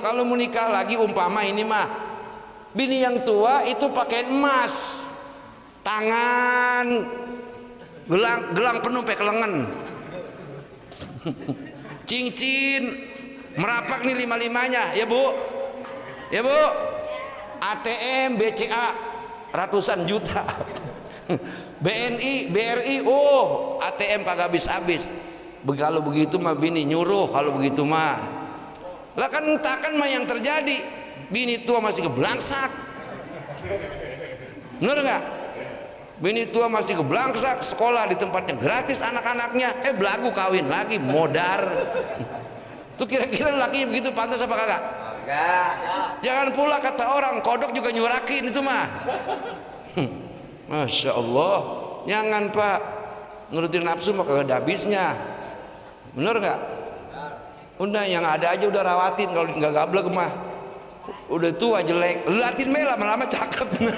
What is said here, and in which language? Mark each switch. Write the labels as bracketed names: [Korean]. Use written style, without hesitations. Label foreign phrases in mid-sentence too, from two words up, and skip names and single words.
[Betawi] Kalau mau nikah lagi, umpama ini mah bini yang tua itu pakai emas, tangan gelang penuh pakai kelengan, cincin merapak nih lima-limanya ya Bu, ya Bu. ATM BCA ratusan juta. BNI BRI ATM kagak habis-habis. Kalau begitu mah bini nyuruh, kalau begitu mah lah kan entakan mah yang terjadi, bini tua masih keblangsak. Bener nggak? Bini tua masih keblangsak, sekolah di tempatnya gratis anak-anaknya, belagu kawin lagi modar. Tuh kira-kira laki begitu pantas apa kagak? Jangan pula kata orang kodok juga nyurakin itu mah. [Arabic] ما شاء الله, [Betawi] jangan Pak, nurutin nafsu mah kagak ada habisnya. Bener nggak? Udah yang ada aja udah rawatin, kalau nggak gablek mah udah tua jelek, liatin mah lama-lama cakep.